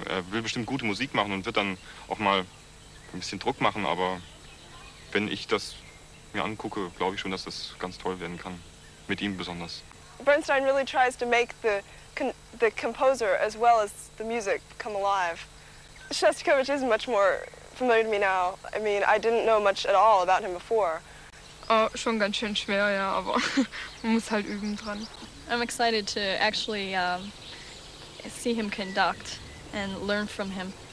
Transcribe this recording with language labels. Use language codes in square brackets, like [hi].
[de] Will bestimmt gute Musik machen und wird dann auch mal ein bisschen Druck machen, aber wenn ich das mir angucke, glaube ich schon, dass das ganz toll werden kann. Mit ihm besonders. [en] Bernstein really tries to make the composer as well as the music come alive. Shostakovich is much more familiar to me now. I mean, I didn't know much at all about him before. [de] Oh, schon ganz schön schwer, ja, aber man muss halt üben dran. [en] I'm excited to actually see him conduct and learn from him.